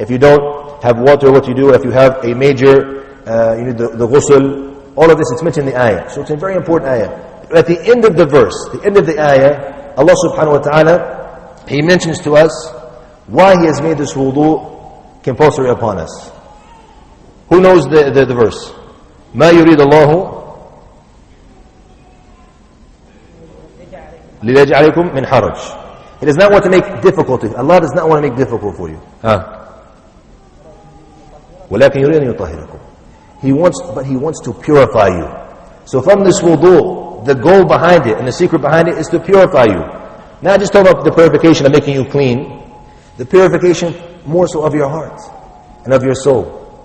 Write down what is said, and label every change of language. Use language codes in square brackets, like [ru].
[en] If you don't have water, what you do. If you have a major, you need the ghusl. All of this, it's mentioned in the ayah. So it's a very important ayah. At the end of the verse, the end of the ayah, Allah subhanahu wa ta'ala, He mentions to us why He has made this wudu compulsory upon us. Who knows the verse? [ar] ما يريد الله ليجعلكم من حرج. [en] He does not want to make difficulty. Allah does not want to make difficult for you. [ar] ولكن يريد أن يطهركم. [en] He wants to purify you. So from this wudu, the goal behind it and the secret behind it is to purify you. Not just talk about the purification of making you clean, the purification more so of your heart and of your soul.